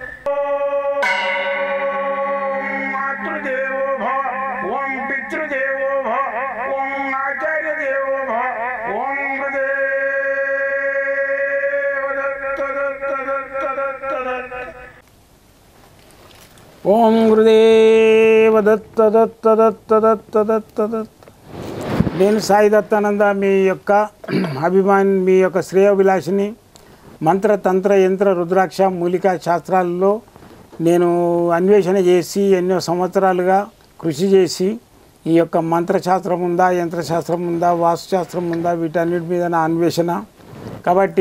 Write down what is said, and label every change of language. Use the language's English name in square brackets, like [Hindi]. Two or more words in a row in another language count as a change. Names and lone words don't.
[Sanskrit] ओम मातृदेवो भव ओम पितृदेवो भव ओम आचार्य देवो भव ओम गुरुदेव दत्त दत्त दत्त दत्त दत्त ओम गुरुदेव दत्त दत्त दत्त दत्त दत्त दत्त [Telugu] నేను సాయి దత్తానంద మీ యొక్క అభిమాని మీ యొక్క శ్రేయోభిలాషిని మంత్ర తంత్ర యంత్ర రుద్రాక్ష మూలికా శాస్త్రాలలో నేను అన్వేషణ చేసి ఎన్నో సంవత్సరాలుగా కృషి చేసి ఈ యొక్క మంత్రశాస్త్రం ఉందా యంత్రశాస్త్రం ఉందా వాస్తుశాస్త్రం ఉందా వీటన్నిటి మీద నా అన్వేషణ కాబట్టి